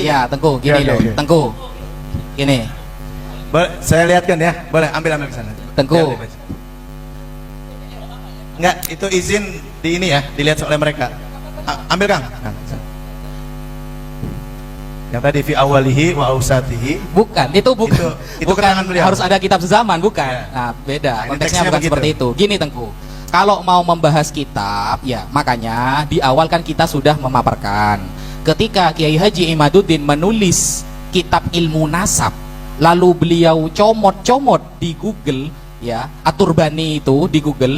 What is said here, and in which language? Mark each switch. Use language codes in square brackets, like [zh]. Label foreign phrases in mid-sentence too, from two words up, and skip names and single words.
[id] Tengku, gini Ya, loh, oke. Tengku. Gini, Saya lihatkan ya. Boleh ambil ke sana. Tengku. Biar dibaca. Enggak, itu izin di ini ya, dilihat oleh mereka. Ambil Kang. Yang tadi [ar] في أوله وأوسطه. [id] bukan, itu bukan. Itu bukan keterangan beliau. harus ada kitab sezaman, bukan. Ya. Nah, beda. Nah, ini Konteksnya teksnya bukan begitu. seperti itu. Gini Tengku. Kalau mau membahas kitab, ya makanya di awal kan kita sudah memaparkan. Ketika Kiai Haji Imaduddin menulis kitab ilmu nasab, lalu beliau comot-comot di Google, ya, Aturbani itu di Google.